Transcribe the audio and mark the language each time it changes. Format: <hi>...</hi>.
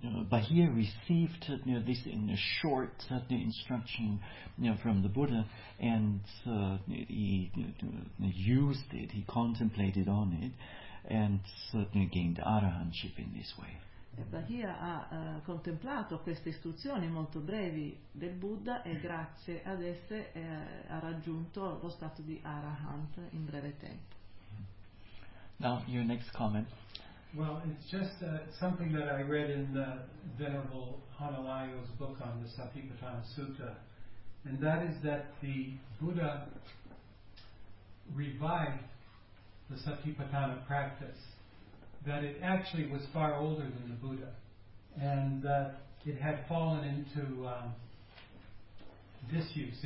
<en>Bahia received this in a short instruction from the Buddha, and he used it, he contemplated on it, and certainly gained arahantship in this way.</en> <it>Bahia ha contemplato queste istruzioni molto brevi del Buddha e grazie ad esse ha raggiunto lo stato di arahant in breve tempo.</it> <en>Now, your next comment. Well, it's just something that I read in the Venerable Hanalayo's book on the Satipatthana Sutta, and that is that the Buddha revived the Satipatthana practice, that it actually was far older than the Buddha, and that it had fallen into disuse.</en>